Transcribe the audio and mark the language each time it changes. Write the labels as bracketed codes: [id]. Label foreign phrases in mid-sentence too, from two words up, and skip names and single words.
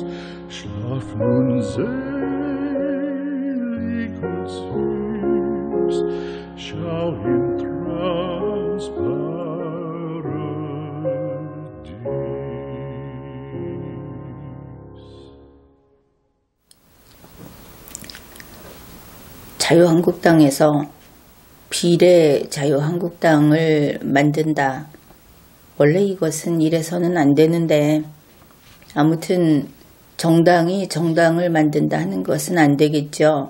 [de] Schlaf nun selig und süß, schau im Traumsparadies. [ko] 자유한국당에서 비례 자유한국당을 만든다. 원래 이것은 이래서는 안 되는데, 아무튼 정당이 정당을 만든다 하는 것은 안 되겠죠.